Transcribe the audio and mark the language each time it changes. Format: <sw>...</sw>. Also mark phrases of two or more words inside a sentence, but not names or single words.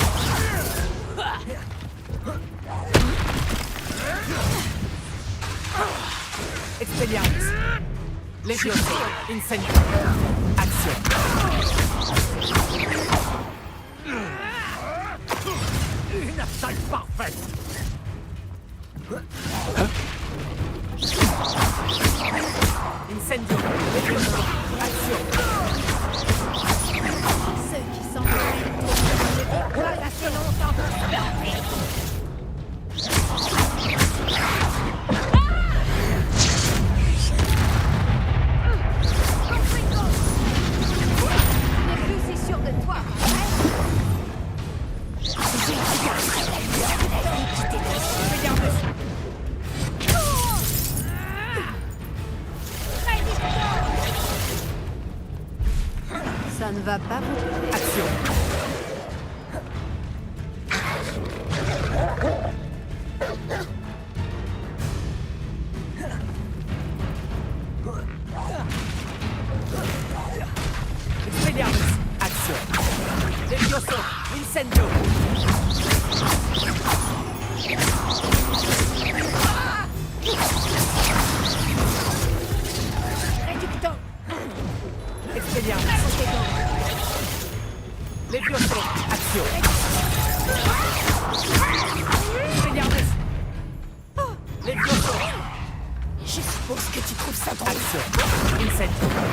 <fr>Expelliarmus. Levioso. Incendio. Accio. Une attaque parfaite. Incendio. Levioso. Accio. Ceux qui s'enfuient ne vivent pas assez longtemps pour se planter. Tu n'es plus si sûr de toi, hein? Expelliarmus. Ça ne va pas vous. Accio. Expelliarmus. Accio. Levioso. Incendio. Réducto! Expelliarmus. Levioso. Accio. Expelliarmus. Levioso. Je suppose que tu trouves ça drôle. Accio. Incendio.</fr>